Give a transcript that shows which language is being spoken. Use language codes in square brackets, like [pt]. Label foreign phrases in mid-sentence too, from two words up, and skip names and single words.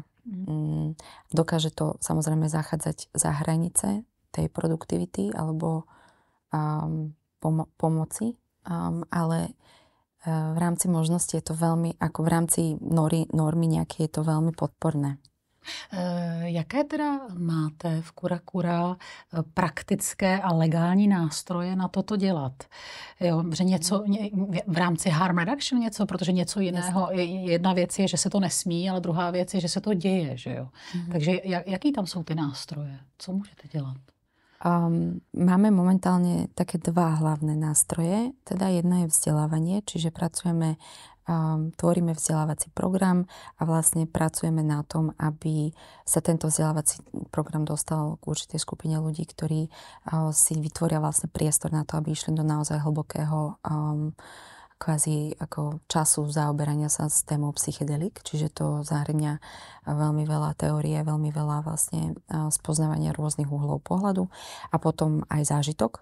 [sk] Dokáže to samozrejme zachádzať za hranice tej produktivity alebo pomoci, ale v rámci možnosti je to veľmi, ako v rámci normy nejaké je to veľmi podporné. [cs] Jaké teda máte v Kurakura praktické a legální nástroje na toto dělat? Jo, že něco v rámci [en] harm reduction [cs] něco, protože něco jiného, jedna věc je, že se to nesmí, ale druhá věc je, že se to děje, že jo. Takže jaký tam jsou ty nástroje? Co můžete dělat? [sk] Máme momentálne také dva hlavné nástroje. Teda jedna je vzdelávanie, čiže tvoríme vzdelávací program a vlastne pracujeme na tom, aby sa tento vzdelávací program dostal k určitej skupine ľudí, ktorí si vytvoria vlastne priestor na to, aby išli do naozaj hlbokého kvázi ako času zaoberania sa s témou psychedelik, čiže to zahrňa veľmi veľa teórie, veľmi veľa vlastne spoznávania rôznych uhlov pohľadu a potom aj zážitok.